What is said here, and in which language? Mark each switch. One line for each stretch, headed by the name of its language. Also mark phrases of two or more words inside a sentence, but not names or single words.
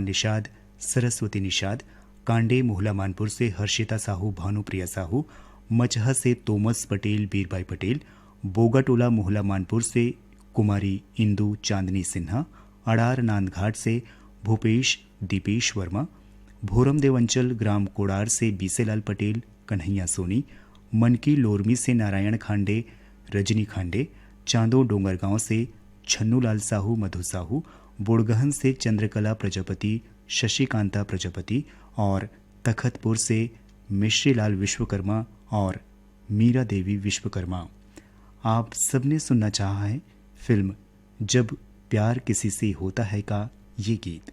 Hindi: निषाद, सरस्वती निषाद, कांडे मोहला मानपुर से हर्षिता साहू, भानुप्रिया साहू, मचहा से तोमस पटेल, बीरबाई पटेल, बोगाटोला मोहला मानपुर से कुमारी इंदू चांदनी सिन्हा, अड़ार नांदघाट से भूपेश दीपेश वर्मा, भोरमदेव अंचल ग्राम कोड़ार से बीसेलाल पटेल, कन्हैया सोनी, मनकी लोरमी से नारायण खांडे, रजनी खांडे, चांदो डोंगरगांव से छन्नूलाल साहू, मधु साहू, बुड़गहन से चंद्रकला प्रजापति, शशिकांता प्रजापति और तखतपुर से मिश्रीलाल विश्वकर्मा और मीरा देवी विश्वकर्मा। आप सबने सुनना चाहा है फिल्म जब प्यार किसी से होता है का ये गीत।